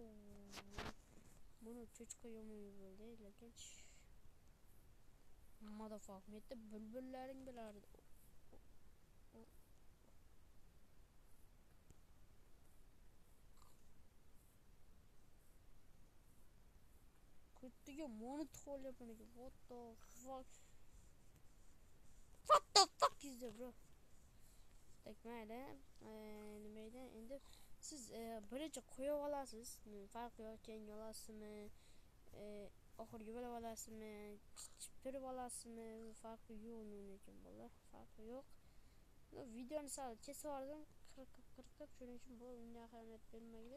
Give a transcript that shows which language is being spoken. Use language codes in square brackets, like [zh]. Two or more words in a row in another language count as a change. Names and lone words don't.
[uz] Buni cho'chqa yomon bo'ldi, lekin motherfucker, menda bulbullaring bilardi. Kuttiga monit qo'yapman ekan. [en] What the fuck is that, bro? [uz] Tekmaydi. Nima edi? Endi siz birinchi qo'yib olasiz. Farqi yo'q, keyin olasizmi? Oxirgi bo'lib olasizmi? Chiptirib olasizmi? Farqi yo'q uning uchun bolalar. Farqi yo'q. Videoni sal kesib yubordim. Qirqib shuning uchun bu unga ahamiyat bermaydi.